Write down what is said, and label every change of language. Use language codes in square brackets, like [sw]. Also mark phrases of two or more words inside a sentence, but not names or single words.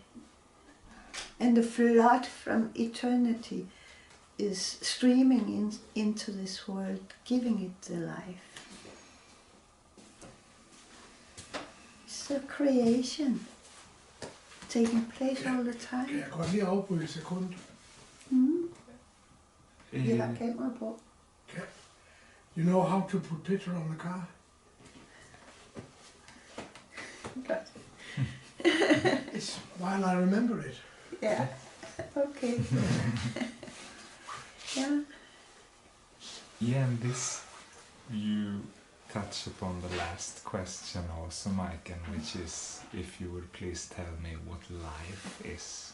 [en] And the flood from eternity is streaming into this world, giving it the life. It's a creation taking place all the time. [da] Kan jeg godt lige afbryde et sekund? Vi har kamera på. [en] You know how to put petrol on the car? It's while I remember it. Yeah, okay. Yeah. Yeah, and this you touch upon the last question also, Majken, which is if you would please tell me what life is.